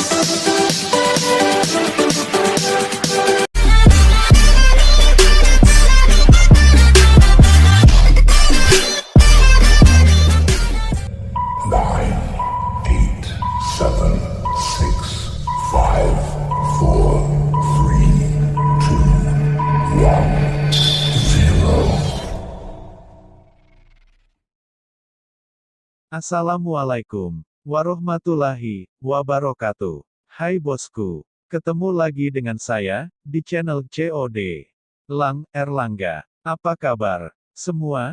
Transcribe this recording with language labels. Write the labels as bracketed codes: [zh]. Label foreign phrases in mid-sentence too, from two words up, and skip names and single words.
[en] Nine, eight, seven, six, five, four, three, two, one, zero. [ar] السلام عليكم ورحمة الله وبركاته. [id] Hai bosku, ketemu lagi dengan saya di channel COD Lang Erlangga. Apa kabar semua?